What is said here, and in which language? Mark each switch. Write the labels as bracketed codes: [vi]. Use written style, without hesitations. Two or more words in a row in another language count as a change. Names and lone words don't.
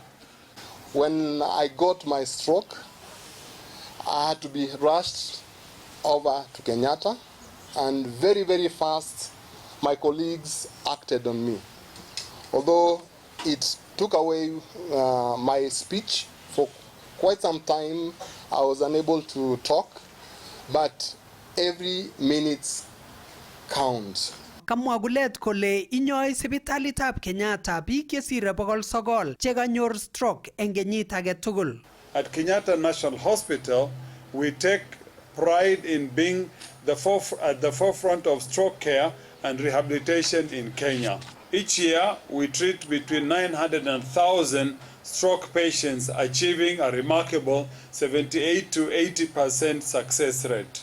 [en] When I got my stroke, I had to be rushed over to Kenyatta, and very, very fast, my colleagues acted on me. Although it took away my speech for quite some time, I was unable to talk, but every minute counts. [kln] Kamwa Kulet kole inyoi sipitalitab Kenyatta biik chesire 900 chekanyor stroke en kenyit age tugul. [en] At Kenyatta National Hospital, we take pride in being at the forefront of stroke care and rehabilitation in Kenya. Each year, we treat between 900 and 1,000 stroke patients, achieving a remarkable 78 to 80% success rate.